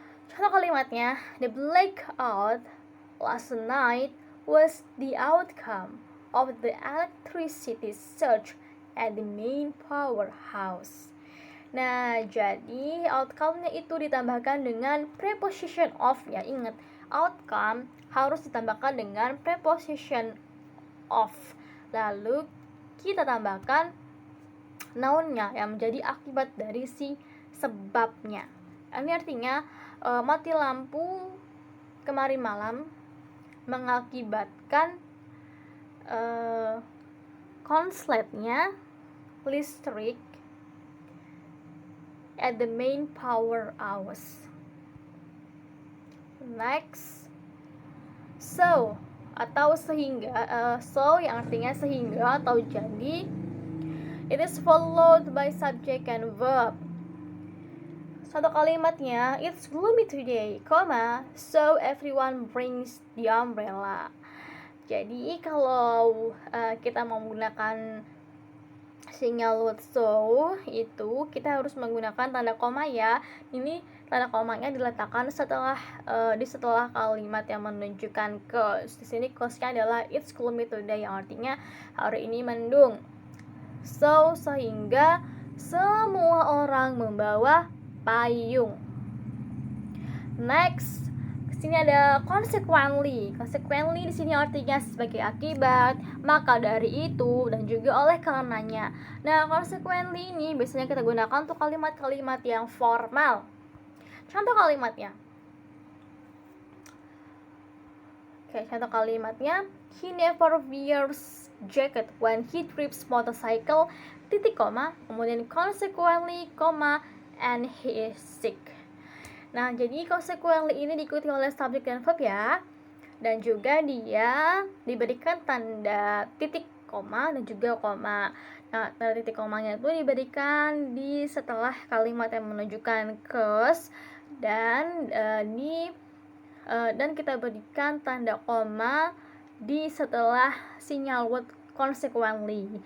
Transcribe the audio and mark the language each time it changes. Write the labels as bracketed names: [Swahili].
[Indonesian] Contoh kalimatnya, [English] the blackout last night was the outcome of the electricity surge at the main powerhouse. [Indonesian] Nah, jadi outcome-nya itu ditambahkan dengan preposition of ya. Ingat, outcome harus ditambahkan dengan preposition of. Lalu kita tambahkan noun-nya yang menjadi akibat dari si sebabnya. Ini artinya mati lampu kemarin malam mengakibatkan konsletnya listrik [English] at the main power house. [Indonesian] Next, so atau sehingga, so yang artinya sehingga atau jadi. [English] It is followed by subject and verb. [Indonesian] Satu kalimatnya, [English] it's gloomy today, so everyone brings the umbrella. [Indonesian] Jadi kalau kita mau menggunakan sinyal word so itu kita harus menggunakan tanda koma ya. Ini tanda komanya diletakkan di setelah kalimat yang menunjukkan cause. Di sini cause-nya adalah [English] it's gloomy today [Indonesian] yang artinya hari ini mendung. So sehingga semua orang membawa payung. Next, sini ada consequently. Consequently di sini artinya sebagai akibat, maka dari itu, dan juga oleh karenanya. Nah, consequently ini biasanya kita gunakan untuk kalimat-kalimat yang formal. Contoh kalimatnya. Oke, contoh kalimatnya. [English] He never wears jacket when he trips motorcycle, [Indonesian] titik koma, kemudian consequently, koma, [English] and he is sick. [Indonesian] Nah, jadi consequently ini diikuti oleh subjek dan verb ya. Dan juga dia diberikan tanda titik koma dan juga koma. Nah, tanda titik komanya itu diberikan di setelah kalimat yang menunjukkan cause dan dan kita berikan tanda koma di setelah sinyal word consequently.